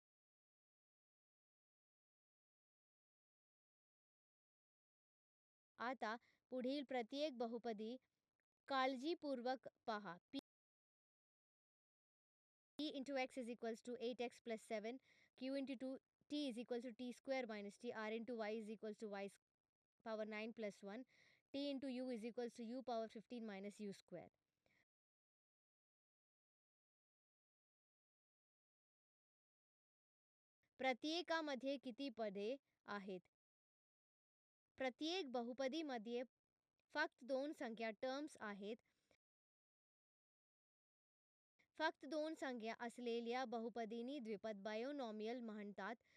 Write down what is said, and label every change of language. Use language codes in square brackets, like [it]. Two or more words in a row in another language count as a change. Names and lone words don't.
[mr] आता पुढील प्रत्येक बहुपदी काळजीपूर्वक पहा. [en] p×x = 8x plus 7, q×2 t = t² minus t, r×y = y power 9 plus 1, t×u = u power 15 minus u². [mr] प्रत्येकामध्ये किती पदे आहेत? प्रत्येक बहुपदीमध्ये फक्त दोन संख्या टर्म्स आहेत. फक्त दोन संख्या असलेल्या बहुपदींनी द्विपद बायनॉमियल म्हणतात.